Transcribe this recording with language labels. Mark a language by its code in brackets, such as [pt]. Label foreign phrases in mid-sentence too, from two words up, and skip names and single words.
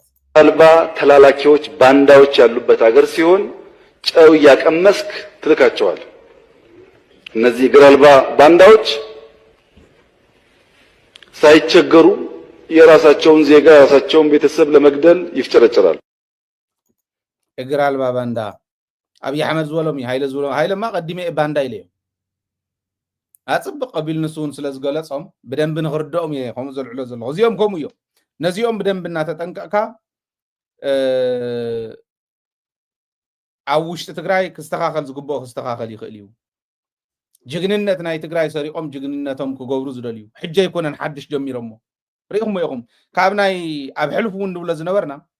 [am] አልባ ተላላኪዎች ባንዳዎች ያሉበት ሀገር ሲሆን ጨው እያቀመስክ ትልካቸዋል እነዚህ እግር አልባ ባንዳዎች ሳይቸገሩ የራሳቸውን ዜጋ የራሳቸውን ቤተሰብ ለመግደል ይፍጨረጨራሉ [ti] እግር አልባ ባንዳ ኣብዪ ኣሕመድ ዝበሎም ሃይለማ ቀዲመ ባንዳ ኢለ ኣፅብቕ ቀቢል ንሱውን ስለ ዝገለፆም ብደንቢ ንኽርድኦም እየ ከምኡ ዘልዕሎ ዘለኹ እዚኦም ከምኡ እዮም ነዚኦም ብደንቢ እናተጠንቀቕካ ኣብ ውሽጢ ትግራይ ክስተኻኸል ዝግብኦ ክስተኻኸል ይኽእል እዩ ጅግንነት ናይ ትግራይ ሰሪቆም ጅግንነቶም ክገብሩ ዝደልዩ ሕጂ ኣይኮነን ሓድሽ ጀሚሮሞ ሪኢኹሞ ኢኹም ካብ ናይ ኣብ ሕልፍ እውን ንብሎ ዝነበርና